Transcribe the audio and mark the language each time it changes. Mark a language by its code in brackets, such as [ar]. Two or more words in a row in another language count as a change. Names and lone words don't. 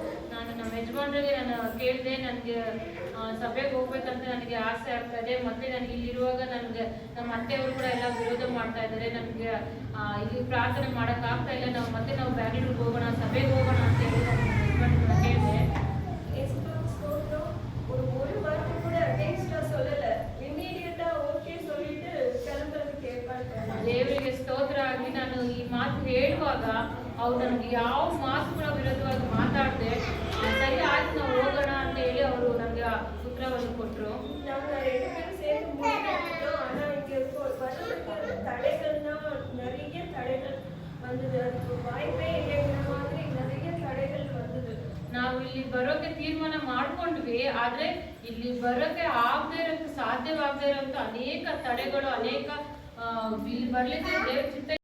[kn] ನಾನು ನಮ್ಮ ಯಜಮಾನರಿಗೆ ನಾನು ಕೇಳಿದೆ, ನನಗೆ ಸಭೆಗೆ ಹೋಗ್ಬೇಕಂತ ನನಗೆ ಆಸೆ ಆಗ್ತಾ ಇದೆ, ಮತ್ತೆ ನನಗೆ ಇಲ್ಲಿರುವಾಗ ನನಗೆ ನಮ್ಮ ಅತ್ತೆಯವರು ಕೂಡ ಎಲ್ಲ ವಿರೋಧ ಮಾಡ್ತಾ ಇದ್ದಾರೆ, ನನಗೆ ಇಲ್ಲಿ ಪ್ರಾರ್ಥನೆ ಮಾಡೋಕ್ಕಾಗ್ತಾ ಇಲ್ಲ, ನಾವು ಬ್ಯಾಂಗ್ಳೂರಿಗೆ ಹೋಗೋಣ, ಸಭೆಗೆ ಹೋಗೋಣ ಅಂತ ಹೇಳಿ ನಮ್ಮ ಯಜಮಾನರನ್ನ ಕೇಳಿದೆ. [ta] ஒரு வார்த்தை கூட அகைன்ஸ்டா சொல்லல, [en] immediately okay [ta] சொல்லிட்டு கிளம்பறது கேட்பாங்க. [kn] ದೇವರಿಗೆ ಸ್ತೋತ್ರ ಆಗಲಿ. ನಾನು ಈ ಮಾತು ಹೇಳುವಾಗ ಅವ್ರು ನನಗೆ ಯಾವ ಮಾತು ಕೂಡ ವಿರೋಧವಾಗಿ ಮಾತಾಡದೆ ಸರಿ ಆಯ್ತು ನಾವು ಹೋಗೋಣ ಅಂತ ಹೇಳಿ ಅವರು ನನಗೆ ಉತ್ತರವನ್ನು ಕೊಟ್ಟರು. [ta] நாங்க 2 பேரும் சேர்ந்து முடிவெடுத்தோம். ஆனா இங்க வரதுக்கு தடைகள்னா நிறைய தடைகள் வந்தது. அதுக்கு வாய்ப்பே இல்லைங்கிற மாதிரி நிறைய தடைகள் வந்தது. [kn] ನಾವು ಇಲ್ಲಿ ಬರೋಕೆ ತೀರ್ಮಾನ ಮಾಡ್ಕೊಂಡ್ವಿ, ಆದ್ರೆ ಇಲ್ಲಿ ಬರೋಕೆ ಆಗದೆ ಇರೋಕ್ಕೆ ಸಾಧ್ಯವಾಗದೇ ಇರೋಂಥ ಅನೇಕ ತಡೆಗಳು, ಅನೇಕ ಇಲ್ಲಿ ಬರ್ಲಿಕ್ಕೆ ದೇವ್ರ ಚಿತ್ತ